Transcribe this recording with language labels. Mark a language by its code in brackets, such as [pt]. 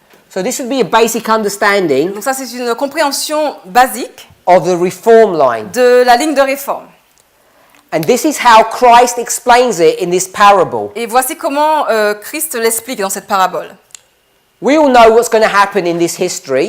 [en] So this would be a basic understanding [fr] Donc ça c'est une compréhension basique [en] of the reform line. [fr] de la ligne de réforme. [en] And this is how Christ explains it in this parable. [fr] Et voici comment Christ l'explique dans cette parabole. [en] We all know what's going to happen in this history.